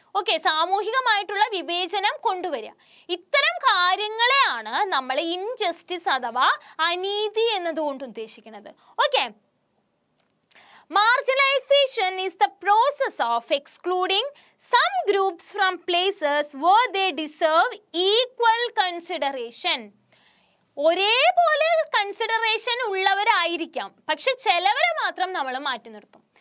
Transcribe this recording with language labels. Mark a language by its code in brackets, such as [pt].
[ml] Okay, സാമൂഹികമായിട്ടുള്ള വിവേചനം കൊണ്ടുവരിക. ഇത്തരം കാര്യങ്ങളെയാണ് നമ്മൾ ഇൻജസ്റ്റിസ് അഥവാ അനീതി എന്നതുകൊണ്ട് ഉദ്ദേശിക്കുന്നത്. [en] Okay, marginalization is the process of excluding some groups from places where they deserve equal consideration. [ml] ഒരേപോലെ കൺസിഡറേഷൻ ഉള്ളവരായിരിക്കാം, പക്ഷെ ചിലവരെ മാത്രം നമ്മൾ മാറ്റി നിർത്തും.